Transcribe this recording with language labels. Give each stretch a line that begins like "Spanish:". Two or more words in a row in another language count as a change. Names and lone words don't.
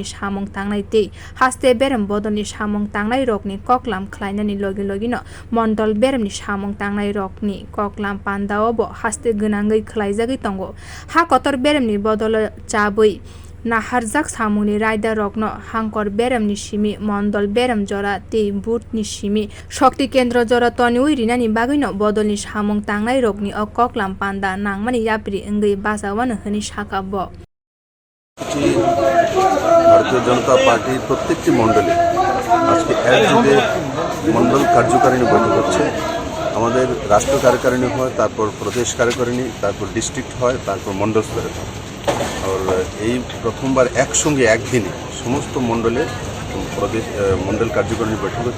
Kok Borok: samung tangnai tei haste berem bodolni samung tangnai rokni koklam khlainani logino mondol beremni samung tangnai rokni koklam pandao bo haste gonangui khlaijagui tongo hakotor beremni bodol chabui naharjak samungni raida rokno hangkor berem ni simi mondol berem jora tei burt ni simi
Bangla: শক্তি কেন্দ্র
Kok Borok: jora toniui rinani bagino bodolni samung tangnai rokni o koklam panda nangmani yapri engei basawan hni sakha bo
Bangla: ভারতীয় জনতা পার্টির প্রত্যেকটি মণ্ডলে আজকে একযোগে মণ্ডল কার্যকারিণী বৈঠক হচ্ছে। আমাদের রাষ্ট্র কার্যকারিণী হয়, তারপর প্রদেশ কার্যকারিণী, তারপর ডিস্ট্রিক্ট হয়, তারপর মণ্ডল স্তরে হয়। আর এই প্রথমবার একসঙ্গে একদিনে সমস্ত মণ্ডলে প্রদেশ মণ্ডল কার্যকারিণী বৈঠক হচ্ছে।